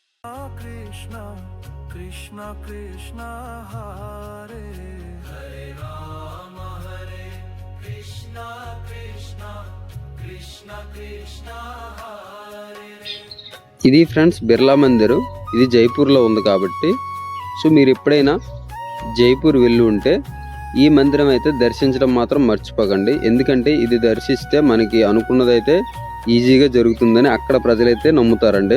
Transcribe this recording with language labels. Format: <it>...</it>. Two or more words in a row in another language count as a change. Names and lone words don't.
<sa>Krishna Krishna Krishna Hare Hare Rama Hare Krishna Krishna Krishna Krishna Hare</sa> <te>ఇది ఫ్రెండ్స్ బిర్లా మందిర్. ఇది జైపూర్లో ఉంది కాబట్టి సో మీరు ఎప్పుడైనా జైపూర్ వెళ్ళి ఉంటే ఈ మందిరం అయితే దర్శించడం మాత్రం మర్చిపోకండి. ఎందుకంటే ఇది దర్శిస్తే మనకి అనుకున్నదైతే ఈజీగా జరుగుతుందని అక్కడ ప్రజలైతే నమ్ముతారండి.</te>